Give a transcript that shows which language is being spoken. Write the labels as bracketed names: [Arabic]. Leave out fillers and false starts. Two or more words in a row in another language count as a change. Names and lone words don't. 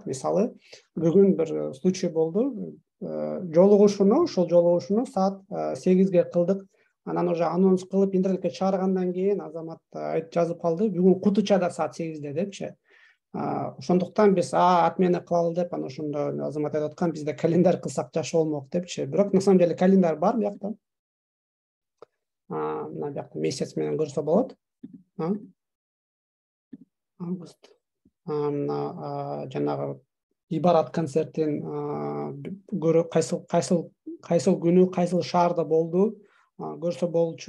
[Kyrgyz] Мисалы, бүгүн бир случай болду. Ошол жолугушууну саат 8-ге кылдык. Анан уже анонс кылып интернетке чыгаргандан кийин Азамат жазып калды. Бүгүн кутучада саат 8-де депчи. Ошондуктан биз отмена кылалы деп, анан ошондо Азамат айтып аткан, бизде календарь кылсак жакшы болмок депчи. Бирок [Russian] на самом деле [Kyrgyz] календарь бар биякта. Мына биякта месяц менен көрсө болот. Август. Жанагы Ибарат концертин кайсыл күнү, кайсыл шаарда болду көрсө болчу.